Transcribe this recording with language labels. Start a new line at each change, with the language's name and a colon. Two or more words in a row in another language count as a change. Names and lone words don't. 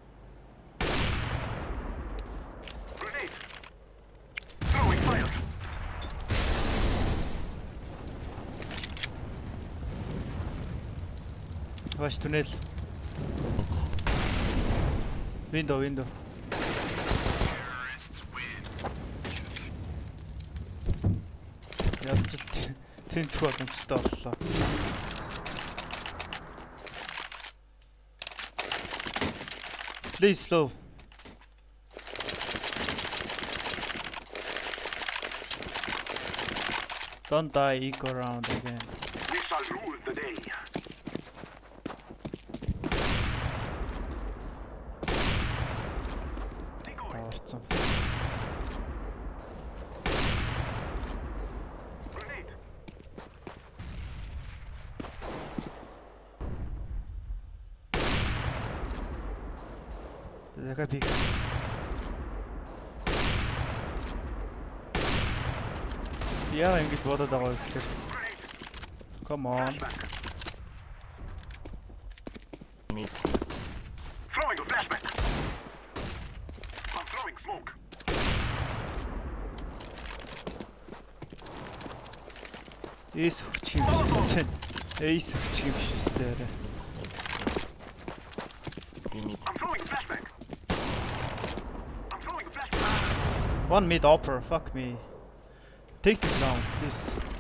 English: Grenade! Throwing fire! Watch tunnel. Window. Terrorists win.
Mongolian: Ядч л тэнцэх боломжтой боллоо.
English: Please slow. Don't die, eco round again. We shall rule the day. Таwarцсан. Grenade!
Mongolian: Дахиад пик. Яа ингэж бодоод байгаа вэ гэхээр.
English: Come on. Flashbang! Mid. Throwing a flashbang! I'm throwing smoke.
Mongolian: Эс хүч юм биш. Эс хүч юм биш дээ.
English: B mid. I'm throwing a flashbang. I'm throwing a flashbang. One mid upper, fuck me. Take this round, please.